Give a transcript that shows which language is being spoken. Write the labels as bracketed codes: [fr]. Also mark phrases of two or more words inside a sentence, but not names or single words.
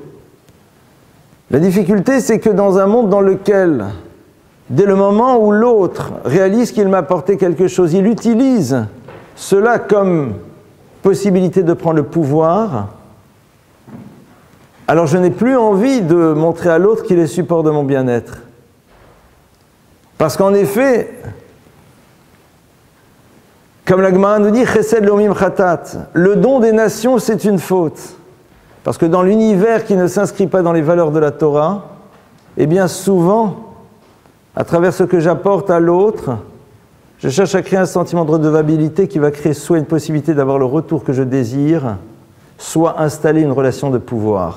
[fr] La difficulté, c'est que dans un monde dans lequel, dès le moment où l'autre réalise qu'il m'a apporté quelque chose, il utilise cela comme possibilité de prendre le pouvoir, alors je n'ai plus envie de montrer à l'autre qu'il est support de mon bien-être. Parce qu'en effet, comme la Gemara nous dit, [he] חסד לאומים חטאת, [fr] le don des nations, c'est une faute. Parce que dans l'univers qui ne s'inscrit pas dans les valeurs de la Torah, eh bien souvent, à travers ce que j'apporte à l'autre, je cherche à créer un sentiment de redevabilité qui va créer soit une possibilité d'avoir le retour que je désire, soit installer une relation de pouvoir.